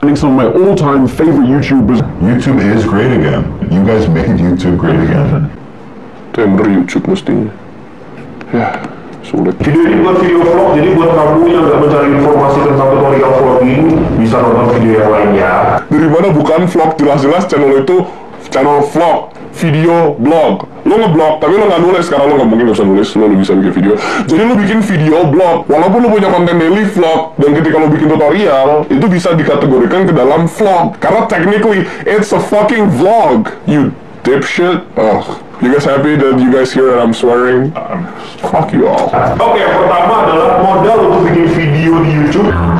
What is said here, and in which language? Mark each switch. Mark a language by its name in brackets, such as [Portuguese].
[English] I think some of my all-time favorite YouTubers. YouTube is great again. You guys made YouTube great again. [Indonesian] Itu yang bener YouTube mestinya. Ya, sulit. Video ini buat video vlog, jadi buat kamu yang nggak mencari informasi tentang tutorial vlogging, bisa nonton video yang lainnya. Dari mana bukan vlog, jelas-jelas channel itu channel vlog, video, blog. Lo ngeblog, tapi lo nggak nulis, karena lo nggak mungkin bisa nulis, lo bisa bikin video. Jadi lo bikin video blog, walaupun lo punya konten daily vlog, dan ketika lo bikin tutorial, itu bisa dikategorikan ke dalam vlog. [English] Karena technically, it's a fucking vlog, you dipshit. You guys happy that you guys hear that I'm swearing? Fuck you all. [Indonesian] Oke, yang pertama adalah modal untuk bikin video di YouTube.